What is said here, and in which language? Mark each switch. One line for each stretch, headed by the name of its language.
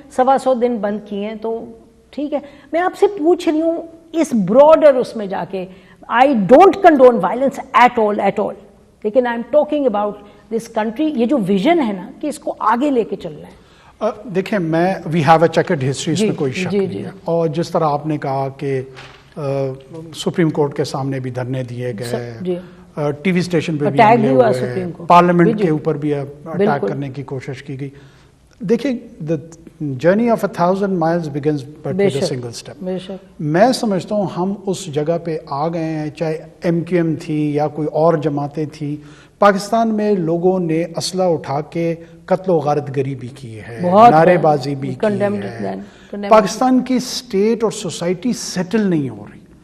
Urdu: 125 دن بند کیے ہیں تو ٹھیک ہے. میں آپ سے پوچھ رہی ہوں اس براڈر اس میں جا کے,
English: I don't condone violence at all
Urdu: لیکن
English: I am talking about this country,
Urdu: یہ جو ویژن ہے نا کہ اس کو آگے لے کے چلنا ہے. دیکھیں میں
English: we have a checkered history,
Urdu: اس میں کوئی شک نہیں ہے. اور جس طرح آپ نے کہا کہ سپریم کورٹ کے سامنے بھی دھرنے دیے گئے, ٹی وی اسٹیشن پہ بھی حملے ہوئے, پارلیمنٹ کے اوپر بھی اٹیک کرنے کی کوشش کی گئی. دیکھیں
English: the journey of 1,000 miles begins but with a single step.
Urdu: میں سمجھتا ہوں ہم اس جگہ پہ آ گئے ہیں, چاہے ایم کیو ایم تھی یا کوئی اور جماعتیں تھیں. پاکستان میں لوگوں نے اسلحہ اٹھا کے قتل و غارت گری بھی کی ہے, نعرے بازی بھی کی ہے. پاکستان کی اسٹیٹ اور سوسائٹی سیٹل نہیں ہو رہی.